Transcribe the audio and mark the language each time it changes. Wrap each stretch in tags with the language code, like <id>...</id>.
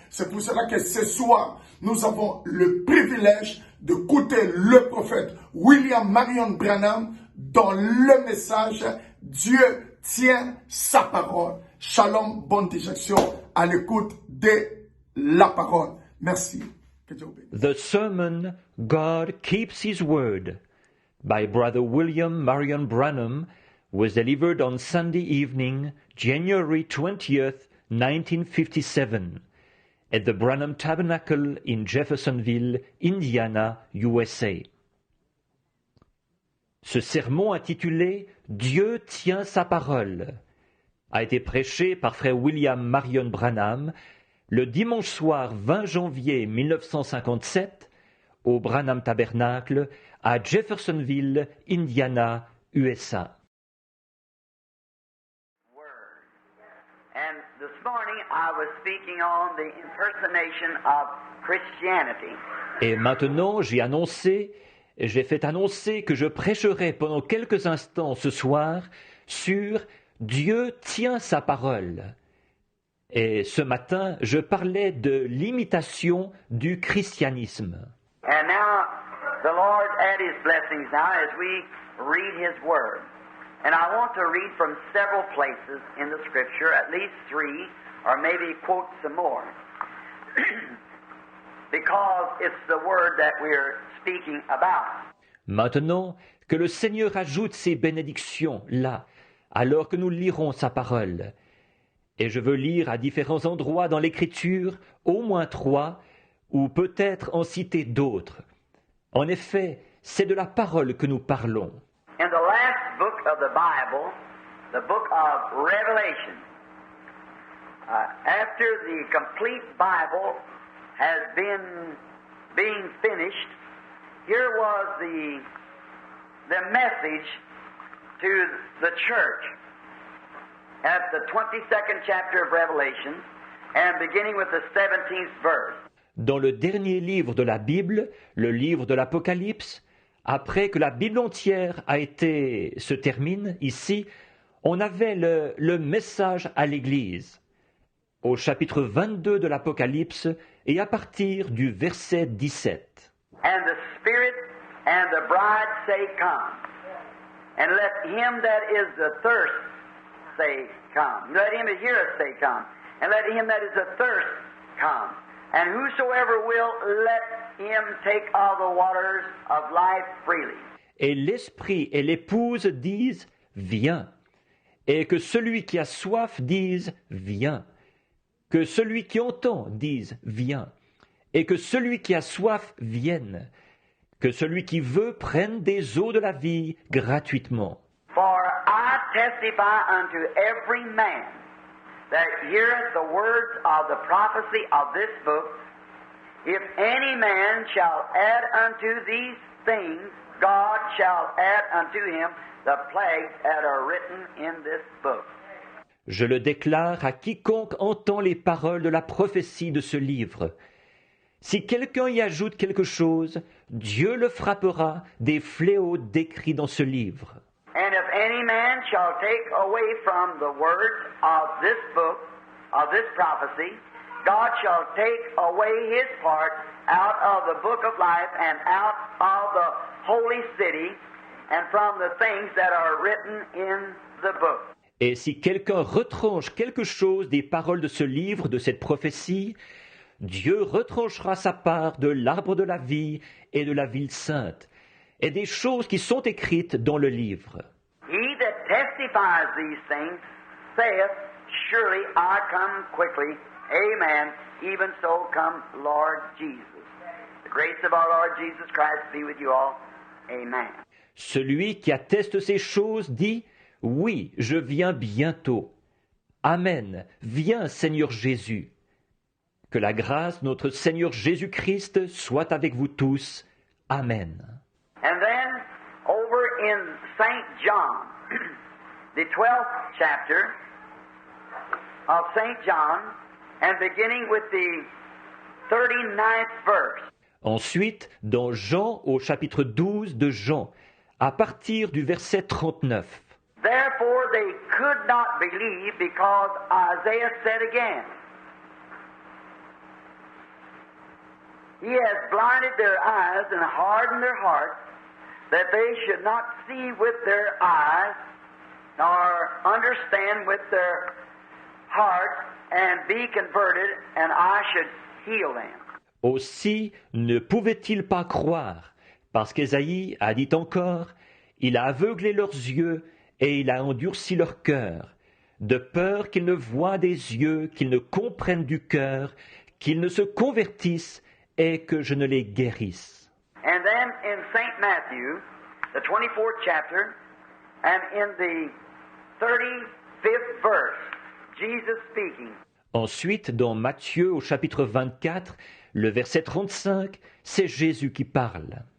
<fr>C'est pour cela que ce soir, nous avons le privilège d'écouter le prophète William Marion Branham dans le message « Dieu tient sa parole ». Shalom, bonne digestion à l'écoute de la parole. Merci. Que Dieu bénisse.</fr> <en>The sermon God Keeps His Word by Brother William Marion Branham was delivered on Sunday evening, January 20th, 1957, at the Branham Tabernacle in Jeffersonville, Indiana, USA.</en> <fr>Ce sermon intitulé « Dieu tient sa parole » a été prêché par frère William Marion Branham le dimanche soir 20 janvier 1957 au Branham Tabernacle à Jeffersonville, Indiana, USA.</fr> <en>And this morning I was speaking on the impersonation of Christianity.</en> <fr>Et maintenant j'ai fait annoncer que je prêcherai pendant quelques instants ce soir sur Dieu tient sa parole. Et ce matin, je parlais de l'imitation du christianisme.</fr> <en>And now the Lord add His blessings now as we read His Word. And I want to read from several places in the Scripture, at least 3, or maybe quote some more. Because it's the Word that we're speaking about.</en> <fr>Maintenant, que le Seigneur ajoute ses bénédictions là, alors que nous lirons sa parole. Et je veux lire à différents endroits dans l'Écriture, au moins 3, ou peut-être en citer d'autres. En effet, c'est de la parole que nous parlons.</fr> <en>In the last book of the Bible, the book of Revelation, after the complete Bible has been being finished, here was the message to the church at the 22nd chapter of Revelation and beginning with the 17th verse.</en> <fr>Dans le dernier livre de la Bible, le livre de l'Apocalypse, après que la Bible entière se termine ici, on avait le message à l'Église, au chapitre 22 de l'Apocalypse et à partir du verset 17.</fr> <en>And the Spirit and the bride say, Come. And let him that is athirst say, Come. Let him that heareth say, Come. And let him that is athirst come. And whosoever will, let him take of the waters of life freely.</en> <fr>Et l'Esprit et l'Épouse disent, Viens. Et que celui qui a soif dise, Viens. Que celui qui entend dise, Viens. Et que celui qui a soif vienne. Que celui qui veut prenne des eaux de la vie gratuitement.</fr> <en>For I testify unto every man that heareth the words of the prophecy of this book, if any man shall add unto these things, God shall add unto him the plagues that are written in this book.</en> <fr>Je le déclare à quiconque entend les paroles de la prophétie de ce livre. Si quelqu'un y ajoute quelque chose, Dieu le frappera des fléaux décrits dans ce livre.</fr> <en>And if any man shall take away from the words of this book, of this prophecy, God shall take away his part out of the book of life and out of the holy city and from the things that are written in the book.</en> <fr>Et si quelqu'un retranche quelque chose des paroles de ce livre, de cette prophétie, Dieu retranchera sa part de l'arbre de la vie et de la ville sainte, et des choses qui sont écrites dans le livre.</fr> <en>He that testifies these things saith, Surely I come quickly. Amen. Even so come Lord Jesus. The grace of our Lord Jesus Christ be with you all. Amen.</en> <fr>Celui qui atteste ces choses dit, Oui, je viens bientôt. Amen. Viens, Seigneur Jésus. Que la grâce de notre Seigneur Jésus-Christ soit avec vous tous. Amen.</fr> <en>And then over in St. John, the 12th chapter of St. John, and beginning with the 39th verse.</en> <fr>Ensuite, dans Jean, au chapitre 12 de Jean, à partir du verset 39.</fr> <en>Therefore they could not believe because Isaiah said again, He has blinded their eyes and hardened their hearts, that they should not see with their eyes, nor understand with their hearts, and be converted, and I should heal them.</en> <fr>Aussi ne pouvaient-ils pas croire, parce qu'Ésaïe a dit encore, Il a aveuglé leurs yeux et il a endurci leur cœur, de peur qu'ils ne voient des yeux, qu'ils ne comprennent du cœur, qu'ils ne se convertissent et que je ne les guérisse.</fr> <en>And then in St. Matthew, the 24th chapter, and in the 35th verse, Jesus speaking.</en> <fr>Ensuite, dans Matthieu au chapitre 24, le verset 35, c'est Jésus qui parle.</fr>